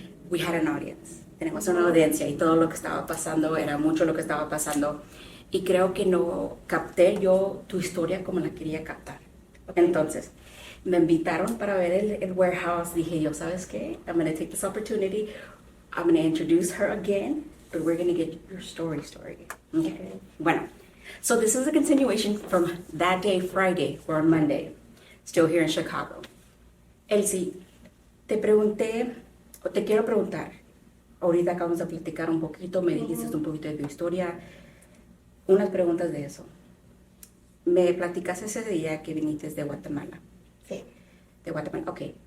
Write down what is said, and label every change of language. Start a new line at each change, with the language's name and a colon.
English: We had an audience,
Spanish: tenemos una audiencia y todo lo que estaba pasando, era mucho lo que estaba pasando y creo que no capté yo tu historia como la quería captar. Entonces, me invitaron para ver el warehouse. Dije yo, ¿sabes qué?
English: I'm going to take this opportunity. I'm going to introduce her again, but we're going to get your story. Okay. Bueno, so this is a continuation from that day, Friday, or on Monday, still here in Chicago.
Spanish: Elsie, te quiero preguntar. Ahorita acabamos de platicar un poquito, me dijiste un poquito de tu historia. Unas preguntas de eso. Me platicaste ese día que viniste de Guatemala. Sí. De Guatemala, ok.